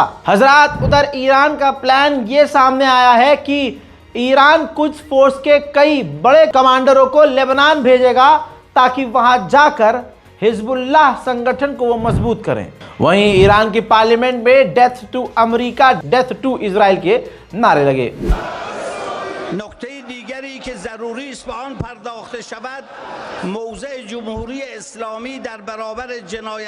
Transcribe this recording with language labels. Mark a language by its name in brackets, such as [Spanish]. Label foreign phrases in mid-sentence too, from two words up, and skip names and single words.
[Hindi] हजरात, उधर ईरान का प्लान ये सामने आया है कि ईरान कुछ फोर्स के कई बड़े कमांडरों को लेबनान भेजेगा ताकि वहां जाकर हिजबुल्लाह संगठन को वो मजबूत करें। वहीं ईरान की पार्लियामेंट में [English] death to America, death to Israel [Hindi] के नारे लगे। [Persian] نکته دیگری که ضروری است به آن پرداخته شود موضع جمهوری اسلامی در برابر جنایت.